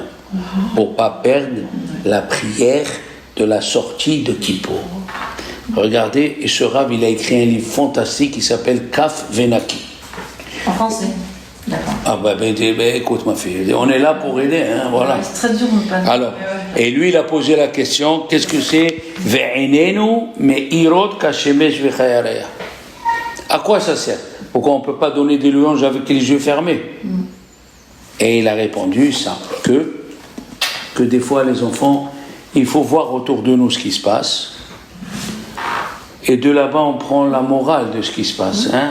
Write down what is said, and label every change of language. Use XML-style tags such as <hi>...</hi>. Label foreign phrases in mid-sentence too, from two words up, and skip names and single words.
<fr>Pour ne pas perdre la prière de la sortie de Kippour. Regardez, et ce Rav, il a écrit un livre fantastique qui s'appelle Kaf Venaki. En français. D'accord. Ah écoute ma fille, on est là pour aider, hein, voilà. Ouais, c'est très dur, mon père. Alors, et lui il a posé la question, qu'est-ce que c'est</fr> <he>ועינינו מאירות כשמש וכירח.</he> <fr>À quoi ça sert? Pourquoi on ne peut pas donner des louanges avec les yeux fermés? Et il a répondu ça, que des fois les enfants, il faut voir autour de nous ce qui se passe, et de là-bas on prend la morale de ce qui se passe, hein?</fr>